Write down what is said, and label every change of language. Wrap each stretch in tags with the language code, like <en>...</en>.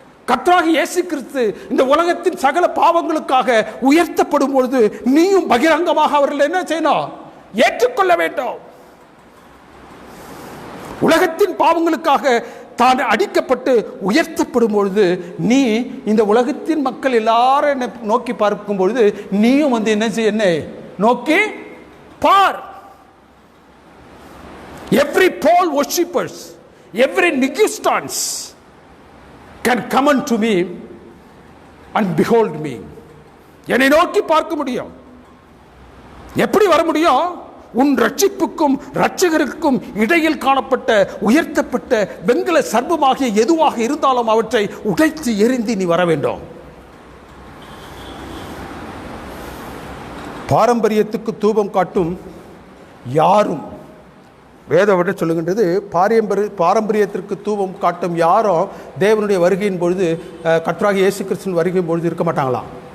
<ta>கர்த்தராகிய இயேசு கிறிஸ்து இந்த உலகத்தின் சகல பாவங்களுக்காக உயர்த்தப்படும் பொழுது நீயும் பகிரங்கமாக அவர்கள் என்ன செய்யணும்? ஏற்றுக்கொள்ள வேண்டும். உலகத்தின் பாவங்களுக்காக தான் அடிக்கப்பட்டு உயர்த்தப்படும் பொழுது நீ இந்த உலகத்தின் மக்கள் எல்லாரும் என்னை நோக்கி பார்க்கும் பொழுது நீயும் என்ன செய்ய, என்னை நோக்கி பார்.</ta> <en>Every pole worshippers, every Nikistans can come unto me and behold me.</en> <ta>என்னை நோக்கி பார்க்க முடியும். எப்படி வர முடியும்? உன் ரட்சிப்புக்கும் ரட்சகருக்கும் இடையில் காணப்பட்ட உயர்த்தப்பட்ட வெண்கல சர்ப்பமாகிய எதுவாக இருந்தாலும் அவற்றை உடைத்து எறிந்து நீ வர வேண்டும். பாரம்பரியத்துக்கு தூபம் காட்டும் யாரும், வேதம் சொல்லுகின்றது, பாரம்பரியத்திற்கு தூபம் காட்டும் யாரும் தேவனுடைய வருகையின் பொழுது, கர்த்தராகிய இயேசு கிறிஸ்துவின் வருகையின் பொழுது இருக்க மாட்டாங்களாம்.</ta>